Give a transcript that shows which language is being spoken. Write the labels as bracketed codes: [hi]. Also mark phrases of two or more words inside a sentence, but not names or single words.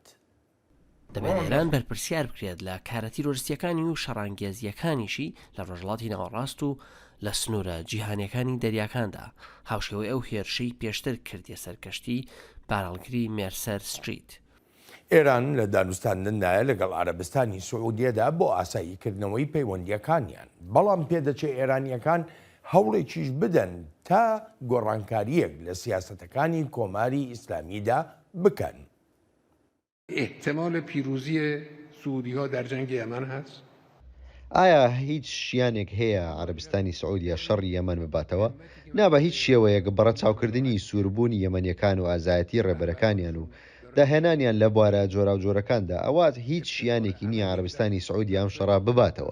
[ckb] دەبێت ئێران بەرپرسیار بکرێت لە کارە تیرۆریستیەکانی و شەڕانگێزیەکانیشی لە ڕۆژهەڵاتی ناوەڕاست و لە سنوورە جیهانیەکانی دەریاکاندا هاوشێوەی ئەو هێرشەی پێشتر کردیە سەرکەشتی بارەڵگری مێرسەر ستریت. ئێران لە دانوستاندنایە لەگەڵ عەرەبستانی سعودیەدا بۆ ئاساییکردنەوەی پەیوەندیەکانیان بەڵام پێدەچێت ئێرانیەکان هەوڵێکیش بدەن تا گۆڕانکاریەک لە سیاسەتەکانی کۆماری ئیسلامیدا بکەن. [fa] احتمال پیروزی سعودی‌ها در جنگ یمن هست؟ [ckb] ئایا هیچ شیانێک هەیە عەرەبستانی سعودیا شەڕی یەمەن بباتەوە؟ نابە هیچ شێوەیەک بەڕە چاوکردنی سووربوونی یەمەنیەکان و ئازایەتی ڕێبەرەکانیان و داهێنانیان لە بوارە جۆرا و جۆرەکاندا ئەوات هیچ شیانێکی نییە عەرەبستانی سعودیا ئەم شەڕا بباتەوە.